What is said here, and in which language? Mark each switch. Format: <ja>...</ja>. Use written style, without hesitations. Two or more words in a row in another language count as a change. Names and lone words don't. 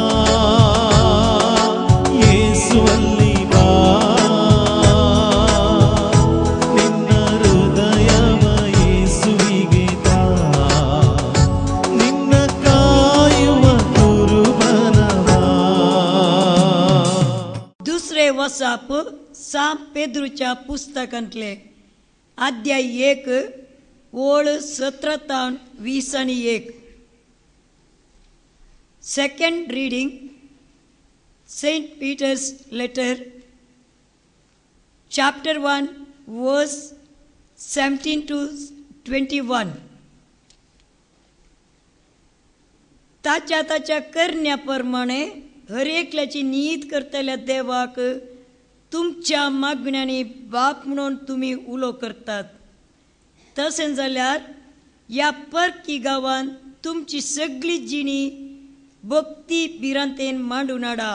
<kn>ಯೇಸುವಲ್ಲಿ ಬಾ, ನಿನ್ನ ಹೃದಯವ ಯೇಸುವಿಗೆ ತಾ, ನಿನ್ನ ಕಾಯುವ ಕುರುಬನವ.</kn> <kok>दुसरे वसाप साम पेद्रूच्या पुस्तकांतले अध्याय 1 ओळ 17-21.</kok> <en>Second reading, Saint Peter's letter, chapter 1, verse 17-21.</en> <kok>ताच्या करण्याप्रमाणे हर एकल्याची नीत करतल्या देवाक तुमच्या मागण्याने बाप म्हणून तुम्ही उलो करतात. तसें जाल्यार ह्या परकी गांवांत तुमची सगळी जिणी भक्ती भिरांतेन मांडून हाडा.</kok>